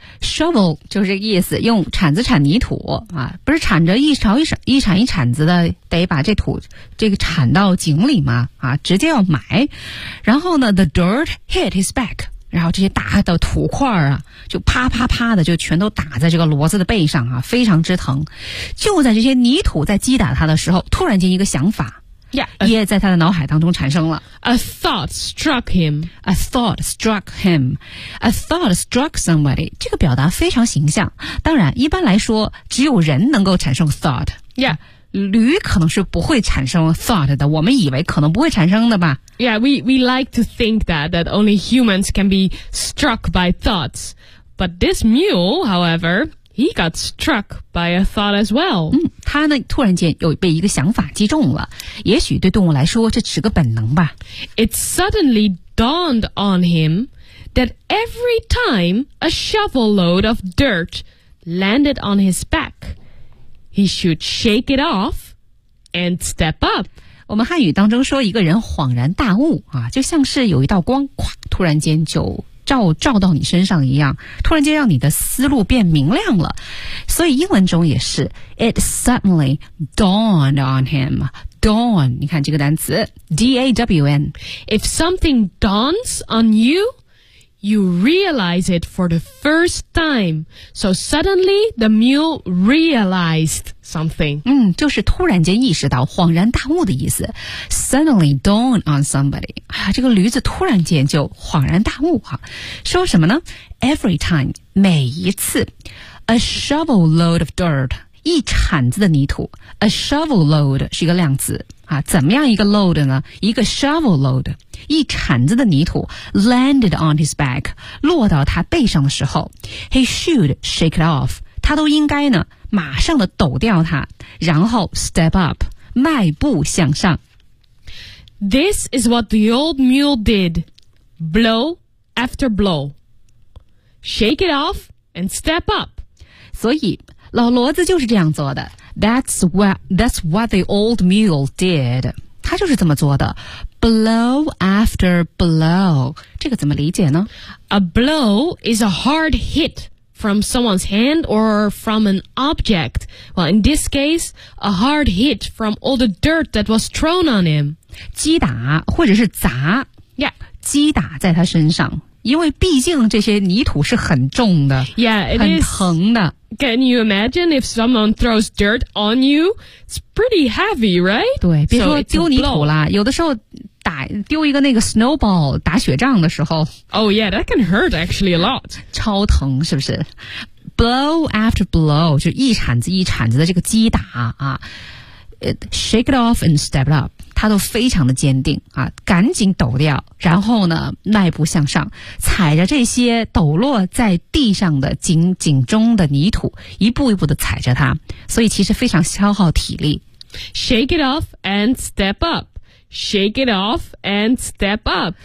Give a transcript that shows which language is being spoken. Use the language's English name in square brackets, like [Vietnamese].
[Chinese] Shovel 就是这个意思，用铲子铲泥土啊，不是铲着一勺一勺一铲一铲子的，得把这土这个铲到井里吗？啊，直接要埋。然后呢 ， [English] the dirt hit his back， [Chinese] 然后这些大的土块啊，就啪啪啪的就全都打在这个骡子的背上啊，非常之疼。就在这些泥土在击打他的时候，突然间一个想法。 [English] Yeah, [Chinese] 也在他的脑海当中产生了。 [English] A thought struck him. A thought struck him. A thought struck somebody. [Chinese] 这个表达非常形象。当然，一般来说，只有人能够产生 thought. [English] Yeah. [Chinese] 驴可能是不会产生 thought 的，我们以为可能不会产生的吧。 [English] Yeah, we like to think that only humans can be struck by thoughts. But this mule, however... He got struck by a thought as well. [Chinese] 他呢突然间又被一个想法击中了。也许对动物来说这是个本能吧。 [English] It suddenly dawned on him that every time a shovel load of dirt landed on his back, he should shake it off and step up. [Chinese] 我们汉语当中说一个人恍然大悟啊，就像是有一道光哗突然间就照到你身上一样，突然间让你的思路变明亮了。所以英文中也是 ， [English] It suddenly dawned on him. [Chinese] Dawn， 你看这个单词 ，D-A-W-N。 [English] If something dawns on you, you realize it for the first time. So suddenly, the mule realized something. [Chinese] 就是突然间意识到，恍然大悟的意思。 [English] Suddenly dawn on somebody. [Chinese] 啊，这个驴子突然间就恍然大悟啊，说什么呢 ？ [English] Every time， [Chinese] 每一次 ， [English] a shovel load of dirt， [Chinese] 一铲子的泥土。 A shovel load 是一个量词啊，怎么样一个 load 呢？一个 shovel load， 一铲子的泥土 [English] landed on his back， [Chinese] 落到他背上的时候 ， [English] he should shake it off， [Chinese] 他都应该呢，马上的抖掉它，然后 [English] step up， [Chinese] 迈步向上。 [English] This is what the old mule did, blow after blow. Shake it off and step up. [Chinese] 所以老骡子就是这样做的。 [English] That's what the old mule did. [Chinese] 他就是这么做的。 [English] Blow after blow. [Chinese] 这个怎么理解呢 [English] ?A blow is a hard hit from someone's hand or from an object. Well, in this case, a hard hit from all the dirt that was thrown on him. [Chinese] 击打或者是砸 [English] ，Yeah， [Chinese] 击打在他身上，因为毕竟这些泥土是很重的 [English] ，Yeah， [Chinese] 很疼的。 [English] Can you imagine if someone throws dirt on you? It's pretty heavy, right? [Chinese] 对，别说丢泥土啦，有的时候打丢一个那个 snowball 打雪仗的时候 [English] ，Oh yeah, that can hurt actually a lot. [Chinese] 超疼是不是 ？ [English] Blow after blow， [Chinese] 就一铲子一铲子的这个击打啊。 [English] Shake it off and step it up. [Chinese] 他都非常的坚定啊，赶紧抖掉，然后呢，迈步向上，踩着这些抖落在地上的井中的泥土，一步一步的踩着它，所以其实非常消耗体力。 [English] Shake it off and step up. Shake it off and step up.